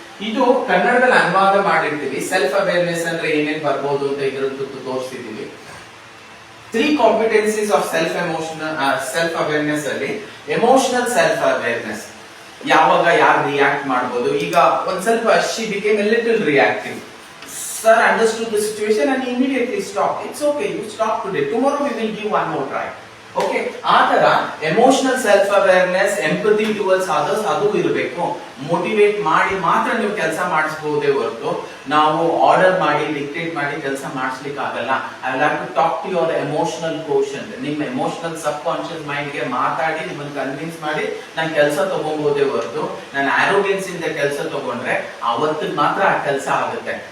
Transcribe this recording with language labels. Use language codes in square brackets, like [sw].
[kn] ಇದು ಕನ್ನಡದಲ್ಲಿ ಅನುವಾದ ಮಾಡಿರ್ತೀವಿ. ಸೆಲ್ಫ್ ಅವೇರ್ನೆಸ್ ಅಂದ್ರೆ ಏನೇನ್ ಬರ್ಬೋದು ಅಂತ ಇದ್ರದ್ದು ತೋರಿಸ್ತಿದೀವಿ. [en] 3 competencies of self awareness ಅಲ್ಲಿ emotional self awareness. [kn] ಯಾವಾಗ ಯಾರು ರಿಯಾಕ್ಟ್ ಮಾಡಬಹುದು. ಈಗ ಒಂದ್ ಸ್ವಲ್ಪ [en] She became a little reactive. Sir understood the situation and immediately stopped. It's okay, you stop today. Tomorrow we will give one more try. [kn] Okay, ಆ ತರ emotional self awareness, [en] empathy towards others [kn] ಅದು ಇರಬೇಕು. Motivate ಮಾಡಿ ಮಾತ್ರ ನೀವು ಕೆಲಸ ಮಾಡಿಸಬಹುದೇ ಹೊರತು ನಾವು ಆರ್ಡರ್ ಮಾಡಿ ಡಿಕ್ಟೇಟ್ ಮಾಡಿ ಕೆಲಸ ಮಾಡಿಸ್ಲಿಕ್ಕೆ ಆಗಲ್ಲ. [en] I will have to talk to your emotional quotient. [kn] ನಿಮ್ಮ ಎಮೋಷನಲ್ ಸಬ್ ಕಾನ್ಶಿಯಸ್ ಮೈಂಡ್ ಗೆ ಮಾತಾಡಿ ನಿಮ್ಮನ್ನು ಕನ್ವಿನ್ಸ್ ಮಾಡಿ ನಾನು ಕೆಲಸ ತಗೊಬಹುದೇ ಹೊರತು ನಾನು ಆರೋಗ್ಯನ್ಸ್ ಇಂದ ಕೆಲಸ ತಗೊಂಡ್ರೆ ಅವತ್ತಿಗೆ ಮಾತ್ರ ಆ ಕೆಲಸ ಆಗುತ್ತೆ.